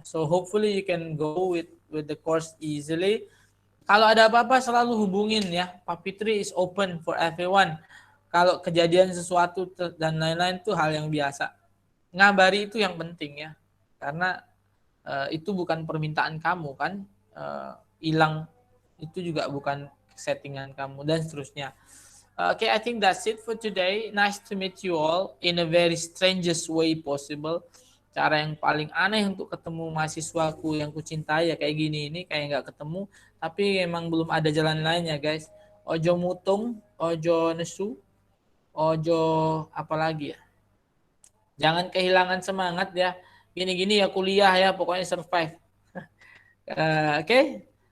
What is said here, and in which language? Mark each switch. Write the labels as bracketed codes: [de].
[en] So hopefully you can go with the course easily. [id] Kalau ada apa-apa selalu hubungin ya. Pak Fitri [en] is open for everyone. [id] Kalau kejadian sesuatu dan lain-lain itu hal yang biasa. Ngabari itu yang penting ya. Karena itu bukan permintaan kamu kan. Hilang itu juga bukan settingan kamu dan seterusnya. [en] Okay, I think that's it for today. Nice to meet you all in a very strangest way possible. [id] Cara yang paling aneh untuk ketemu mahasiswaku yang kucintai ya kayak gini ini, kayak nggak ketemu, tapi emang belum ada jalan lainnya guys. [jv] Ojo mutung, ojo nesu, ojo apa lagi ya. [id] Jangan kehilangan semangat ya. Gini-gini ya kuliah ya, pokoknya survive. Oke.